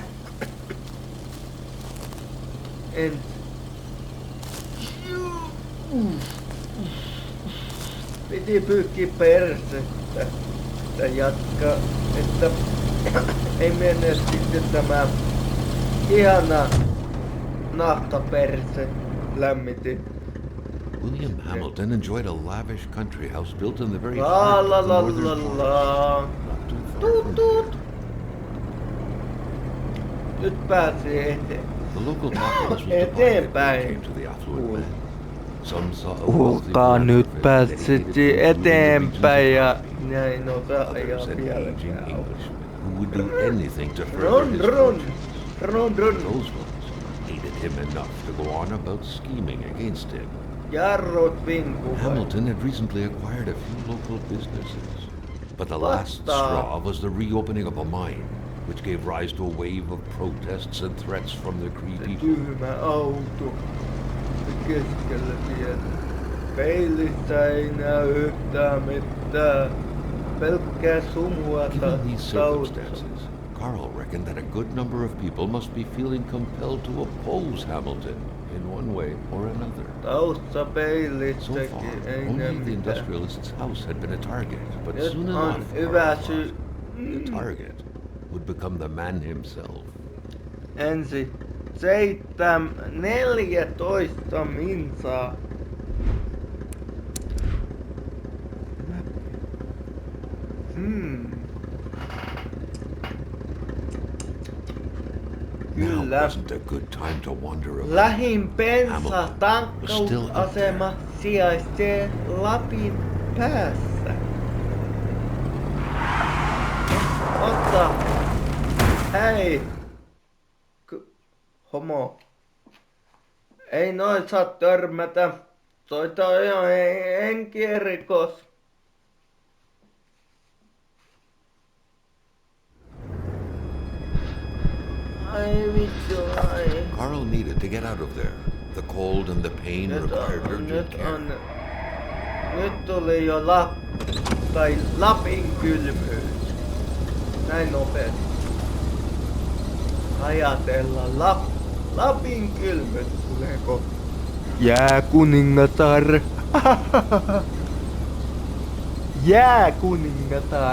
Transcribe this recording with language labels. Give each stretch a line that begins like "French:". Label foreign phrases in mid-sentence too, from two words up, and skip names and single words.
Finnish: Piti pyyhkiä persettä ja jatkaa, että ei mene sitten tämä ihana nahkaperse lämmitin.
English: William Hamilton enjoyed a lavish country house built in the very heart of the northern forest, not too far from here.
Finnish: Nyt pääsi eteen.
English: The local populace was divided when it came to the affluent man. Some saw a wealthy
Finnish: Kuulkaa, nyt
English: philanthropist
Finnish: pääsit
English: dedicated to improving the
Finnish: eteenpäin
English: region's
Finnish: ja
English: economy.
Finnish: näin osaa ajaa
English: Others an
Finnish: vieläkään.
English: aging Englishman who would do anything to further Run, his run, fortunes. run. Those ones hated him enough to go on about scheming against him.
Finnish: Jarrut vinkuvat.
English: Hamilton had recently acquired a few local businesses, but the last straw was the reopening of a mine, which gave rise to a wave of protests and threats from the Cree people.
Finnish: Tyhmä auto keskellä tietä. Peilistä ei näy yhtään mitään. Pelkkää sumua
English: Given these
Finnish: taustalla.
English: circumstances, Carl reckoned that a good number of people must be feeling compelled to oppose Hamilton in one way or another. So far,
Finnish: Taustapeilistäkin ei näy
English: only the
Finnish: mitään.
English: industrialist's house had been a target, but
Finnish: Nyt
English: soon
Finnish: on
English: enough,
Finnish: hyvä
English: Carl
Finnish: syy.
English: thought, the target would become the man himself.
Finnish: Ensi 14 minsaa.
English: Now
Finnish: Kyllä.
English: wasn't a good time to wander around.
Finnish: Lähin
English: Hamilton was still up
Finnish: bensa-tankkausasema sijaitsee Lapin päässä. Ota! Hei! Homo. Ei noin saa törmätä. Toita on ihan henkirikos. Ai vittu, ai.
English: Carl needed to get out of there. The cold and the pain required urgent care.
Finnish: Nyt tuli jo Lapin kylmyys. Näin nopeasti. Ajatella Lapin kylmyys tuleeko? Jääkuningatar. Jääkuningatar.